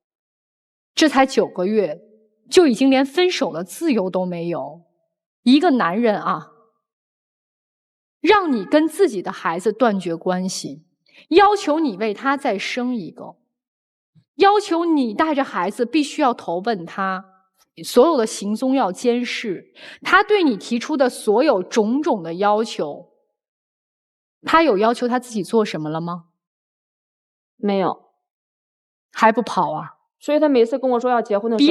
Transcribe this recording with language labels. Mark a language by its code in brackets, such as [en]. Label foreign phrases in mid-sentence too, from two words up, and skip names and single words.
[zh] 這才9個月，就已經連分手的自由都沒有。一個男人啊，讓你跟自己的孩子斷絕關係，要求你為他再生一個。要求你帶着孩子必須要投奔他，所有的行蹤要監視，他對你提出的所有種種的要求，他有要求他自己做什麼了嗎？沒有。還不跑啊？所以他每次跟我說要結婚的時候，